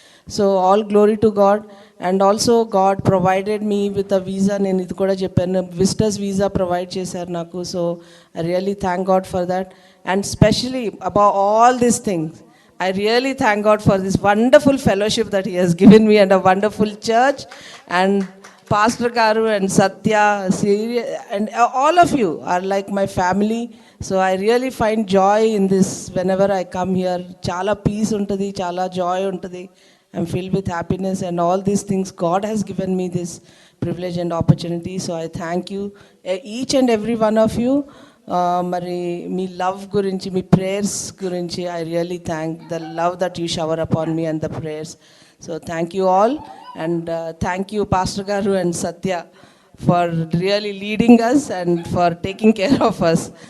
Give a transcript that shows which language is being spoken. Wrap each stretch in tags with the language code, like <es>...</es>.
<en>So all glory to God. And also God provided me with a visa.</en> <te>నేను ఇది కూడా చెప్పాను, visitors visa provide చేశారు నాకు.</te> <en>So I really thank God for that. And specially about all these things, I really thank God for this wonderful fellowship that He has given me and a wonderful church, and Pastor Garu and Satya and all of you are like my family. So I really find joy in this whenever I come here.</en> <te>Chala peace untadi, chala joy untadi.</te> <en>I'm filled with happiness and all these things. God has given me this privilege and opportunity. So I thank you, each and every one of you.</en> <te>మరి మీ love గురించి, మీ prayers గురించి</te> <en>I really thank the love that you shower upon me and the prayers. So thank you all, and thank you pastor garu and Satya for really leading us and for taking care of us.</en>